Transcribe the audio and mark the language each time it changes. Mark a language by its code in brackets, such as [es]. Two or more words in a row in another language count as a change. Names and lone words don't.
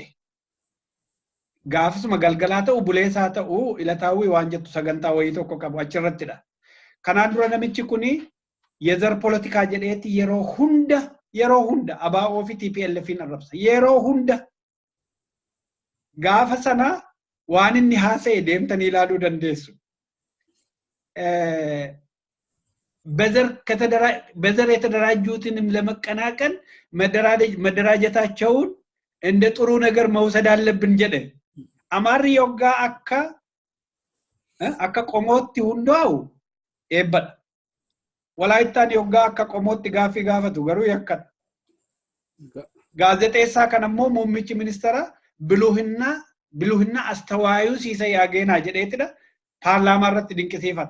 [om] Gaafasuma galgalaa ta'u buleessaa ta'u ilataawwi waan jettu sagantaa wayii tokko qabu achirrattidha. Kanaan dura namichi kuni yezar politikaa jedheeti yeroo hunda ABO fi TPLFin arrabsa. Yeroo hunda gaafa sana waan inni haasa'e deemtanii ilaaluu dandeessu. [am] በዘር የተደራጁትንም ለመቀናቀን መደራጀታቸውን እንደ ጥሩ ነገር መውሰድ አለብን [om] jedha Amarri yoggaa akka qomootti hundaa'u eebbadha. Walaayittaan yoggaa akka qomootti gaaffii gaafatu garuu yakkadha. Gaazexeessaa kan ammoo muummichi ministeera [am] ብልህና አስተዋይ [om] Siisay Ageenaa jedheetidha paarlaamaa irratti dinqisiifata.